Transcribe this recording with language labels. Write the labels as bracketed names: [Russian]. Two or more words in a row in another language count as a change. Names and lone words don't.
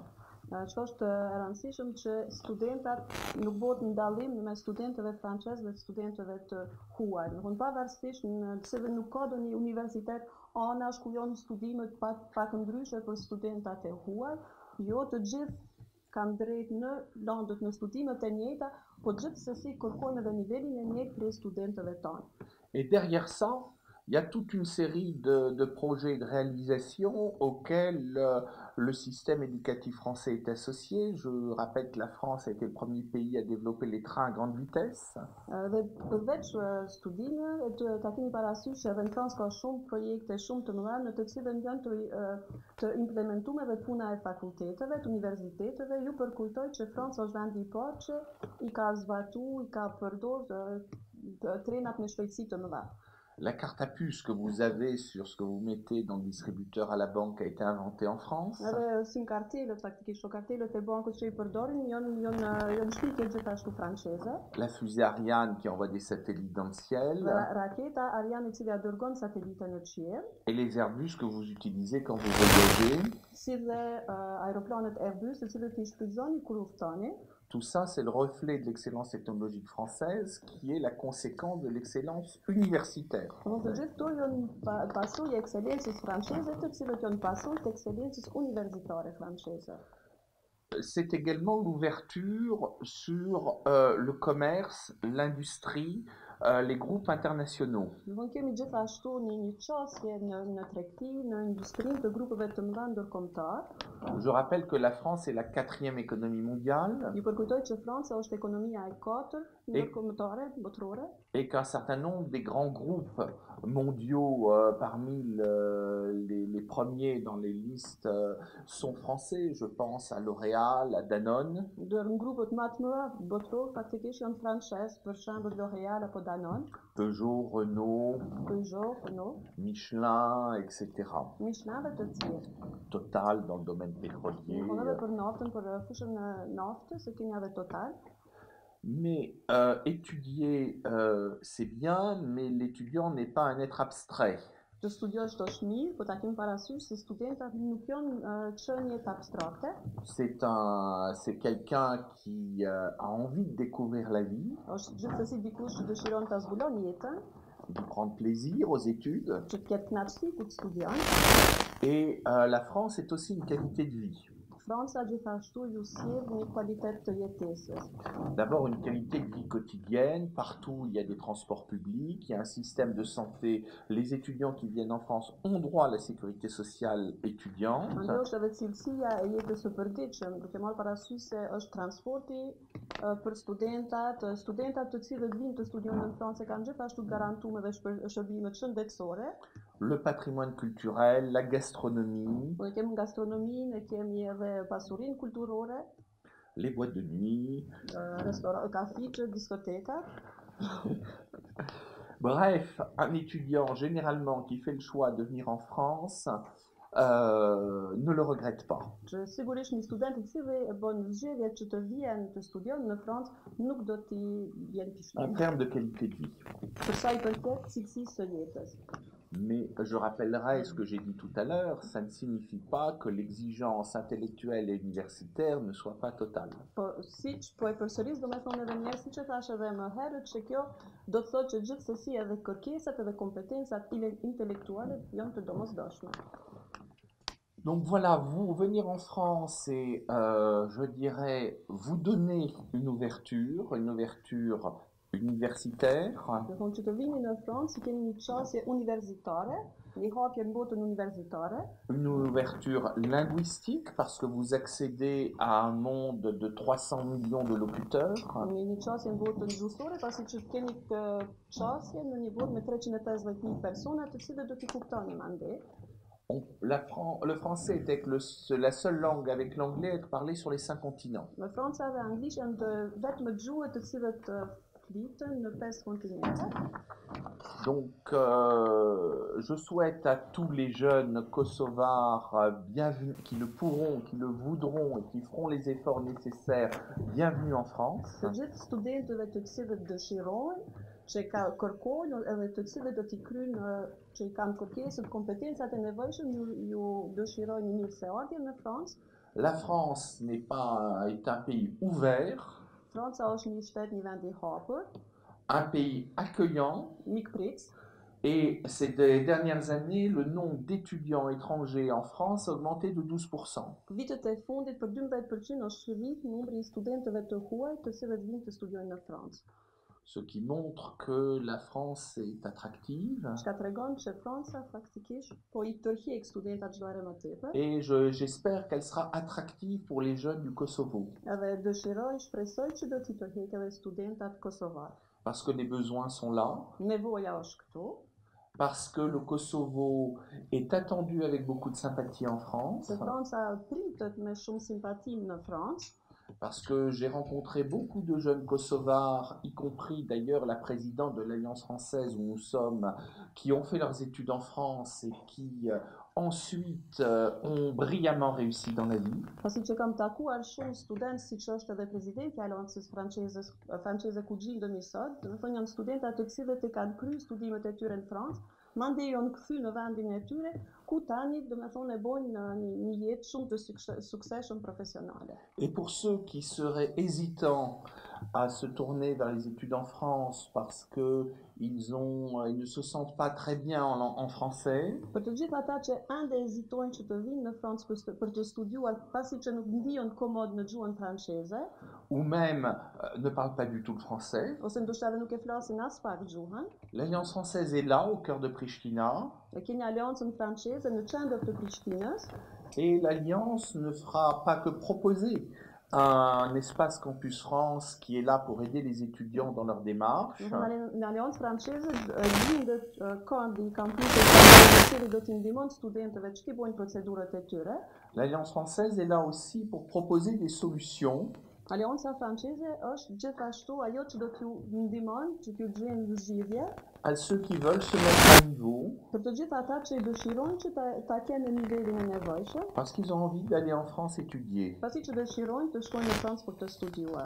[Albanian] Që është e rëndësishëm që studentat nuk bëhet ndallim mes studentëve francezë dhe studentëve të huaj. Domethënë pavarësisht nëse nuk ka ndonjë universitet anash ku janë studime pak ndryshe për studentat e huaj, jo të gjithë kanë drejt në landët në studimet e njëjta, po gjithsesi kërkojnë edhe nivelin e njëjtë për studentëve tanë. [French] Et derrière ça, il y a toute une série de projets de réalisation auxquels le système éducatif français est associé. Je rappelle que la France a été le premier pays à développer les trains à grande vitesse. [Albanian] Dhe përveç studimeve, ta keni parasysh që edhe në Francë ka shumë projekte shumë të mëdha në të cilën janë të implementuar dhe puna e fakulteteve, të universiteteve. Ju përkujtoj që Franca është vendi i parë që i ka zbatuar, i ka përdorur trenat me shpejtësi të mëdha. [French] La carte à puce que vous avez sur ce que vous mettez dans le distributeur à la banque a été inventée en France. [Albanian] Edhe sim kartelët, faktikisht kartelët e bankut që i përdorin janë shpike gjithashtu franceze. [French] La fusée Ariane qui envoie des satellites dans le ciel. [Albanian] Raketa Ariane e cila dërgon satelite në qiell. [French] Et les Airbus que vous utilisez quand vous voyagez. [Albanian] Si dhe aeroplanet Airbus, të cilët i shfrytëzoni kur udhtoni. [French] Tout ça, c'est le reflet de l'excellence technologique française qui est la conséquence de l'excellence universitaire. [Albanian] Të gjithë këto janë pasojë e ekselencës franceze, të cilët janë pasojë të ekselencës universitare franceze. [French] C'est également l'ouverture sur le commerce, l'industrie, les groupes internationaux. [Albanian] Në kemi gjithashtu një qasje në tregti, në industrinë të grupeve të mëdha ndërkombëtar. [French] Je rappelle que la France est la 4e économie mondiale. [Albanian] Ju përkujtoj që Franca është ekonomia e 4 ndërkombëtare, botërore. [French] Et qu'un certain nombre des grands groupes mondiaux parmi les premiers dans les listes sont français. Je pense à L'Oréal, à Danone. [Albanian] Ndër grupet më të mëdha botëror faktikisht janë francez, për shembull L'Oréal apo Danone. [French] Peugeot, Renault, Michelin, etc. [Albanian] Michelin dhe të tjerë. [French] Total dans le domaine pétrolier. [Albanian] Edhe për naftën, për fushën e naftës, e kemi edhe Total. [French] Mais étudier, c'est bien, mais l'étudiant n'est pas un être abstrait. [Albanian] Të studiosh është mirë, po ta kemi parasysh se studentat nuk janë çënjet abstrakte. [French] C'est quelqu'un qui a envie de découvrir la vie. [Albanian] Është gjithsesi dikush që dëshiron ta zbulon jetën. [French] De prendre plaisir aux études. [Albanian] Që të ketë kënaqësi kur studion. [French] Et la France est aussi une qualité de vie. [Albanian] Franța gjithashtu ju sjell një kvalitet të jetesës. [French] D'abord, une qualité de vie quotidienne. Partout, il y a des transports publics, il y a un système de santé. Les étudiants qui viennent en France ont droit à la sécurité sociale étudiante. [Albanian] Mandej është edhe cilësia e jetës së përditshme, duke marrë parasysh se është transporti për studentat të cilët vinë të studiojnë në Francë kanë gjithashtu garantuar edhe shërbimet shëndetësore. [French] Le patrimoine culturel, la gastronomie, [Albanian] Ne kemi gastronominë, kemi edhe pasurinë kulturore, [French] les boîtes de nuit. [Albanian] kafiqet, diskotekat. [French] Bref, un étudiant généralement qui fait le choix de venir en France ne le regrette pas. [Albanian] Që sigurisht një student I cili e bën zgjedhje që të vijë të studion në Francë nuk do t'i vjen [French] En [Albanian] pishtim. [French] termes de qualité de vie. [Albanian] Për sa I përket cilësisë së jetës. [French] Mais je rappellerai ce que j'ai dit tout à l'heure, ça ne signifie pas que l'exigence intellectuelle et universitaire ne soit pas totale. [Albanian] Po e përsëris, do me thonë edhe njerë, siç e thash edhe më herët, që kjo do të thotë që gjithsesi edhe kërkesat edhe kompetencat intelektuale janë të domosdoshme. [French] Donc voilà, vous venir en France et je dirais vous donner une ouverture universitaire. [Albanian] Do thonë që të vini në Francë, keni një çështje universitare, një hapje në botën universitare, [French] Une ouverture linguistique parce que vous accédez à un monde de 300 millions de locuteurs. [Albanian] një çështje në botën gjuhësore, pasi që keni çështje në një botë me 350.000 persona, të cilët do t'i kuptoni mandej. [French] Le français est la seule langue avec l'anglais à être parlée sur les 5 continents. [Albanian] Në Francë dhe anglisht janë të vetëm gjuhët të cilët fliten në 5 kontinente. [French] Donc, je souhaite à tous les jeunes kosovars bienvenus, qui le pourront, qui le voudront et qui feront les efforts nécessaires, bienvenue en France. [Albanian] Të gjithë studentëve të cilët dëshirojnë, që kërkojnë edhe të cilët do t'i kryjnë që I kanë kërkesat, kompetencat e nevojshme, ju dëshirojnë një mirëseardhje në Francë. [French] La France est un pays ouvert, [Albanian] Franca është një shtet, një vend I hapur, [French] un pays accueillant. [Albanian] mikpritës. [French] Et ces dernières années, le nombre d'étudiants étrangers en France a augmenté de 12%. [Albanian] Vitet e fundit për 12% është rrit numri I studentëve të huaj të cilët vinë të studiojnë në Francë. [French] Ce qui montre que la France est attractive. [Albanian] Çka tregon që Franca faktikisht po I tërhiq studentat çdo herë më tepër. [French] Et j'espère qu'elle sera attractive pour les jeunes du Kosovo. [Albanian] Edhe dëshiroj, shpresoj që do t'i tërhiq edhe studentat kosovar. [French] Parce que les besoins sont là. [Albanian] Nevoja është këtu. [French] Parce que le Kosovo est attendu avec beaucoup de sympathie en France. [Albanian] Se Franca pritet me shumë simpati në Francë. [French] Parce que j'ai rencontré beaucoup de jeunes kosovars, y compris d'ailleurs la présidente de l'Alliance française où nous sommes, qui ont fait leurs études en France et qui ensuite ont brillamment réussi dans la vie. [Albanian] Pasi që kam takuar shumë studentë, siç është edhe presidenti I Aleancës franceze ku gjendemi sot, do të thonë janë studentë të cilët e kanë kryer studimet e tyre në Francë, mandej janë kthy në vendin e tyre, ku tani do të thonë e bojnë një jetë shumë të suksesshëm profesionale. [French] Et pour ceux qui seraient hésitants à se tourner vers les études en France parce que ils ne se sentent pas très bien en français. [Albanian] Për të gjithë ata që ende hezitojnë që të vinë në Francë për të studiuar pasi që nuk ndihen komod në gjuhën franceze, [French] ou même ne parlent pas du tout le français. [Albanian] Ose ndoshta edhe nuk e flasin as pak gjuhën. [French] L'Alliance française est là, au cœur de Pristina. [Albanian] E keni Aleancën franceze në qendër të Prishtinës. [French] Et l'Alliance ne fera pas que proposer un espace Campus France qui est là pour aider les étudiants dans leur démarche. [Albanian] L'Alliance franceze lindet ka një kampus I cili do t'i ndihmon studentëve që t'i bojnë procedurat e tyre. [French] L'Alliance française est là aussi pour proposer des solutions. [Albanian] Aleanca franceze është gjithashtu ajo që do t'ju ndihmon, që t'ju gjejnë zgjidhje. [French] À ceux qui veulent se mettre à niveau. [Albanian] Për të gjithë ata që dëshirojnë që ta kenë në nivelin e nevojshëm. [French] Parce qu'ils ont envie d'aller en France étudier. [Albanian] Pasi që dëshirojnë të shkojnë në Francë për të studiuar.